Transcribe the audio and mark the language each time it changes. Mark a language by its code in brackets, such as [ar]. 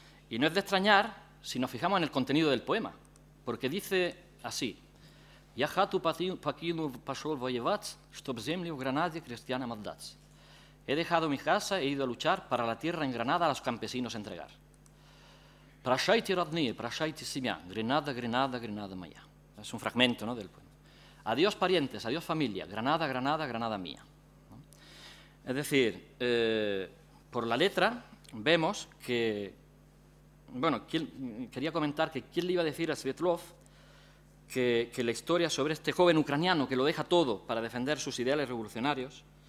[es] Y no es de extrañar si nos fijamos en el contenido del poema, porque dice así, [ru] «Я хату покинул, пошел воевать, чтоб земли в Гранаде крестьянам отдать». [es] He dejado mi casa, he ido a luchar para la tierra en Granada a los campesinos entregar. [ru] «Прощайте, родные, прощайте семья, Гренада, Гренада, Гренада моя». [es] Es un fragmento, ¿no?, del poema. Adiós parientes, adiós familia, Granada, Granada, Granada mía. ¿No? Es decir, por la letra vemos que, bueno, quería comentar que quién le iba a decir a Svetlov que la historia sobre este joven ucraniano que lo deja todo para defender sus ideales revolucionarios.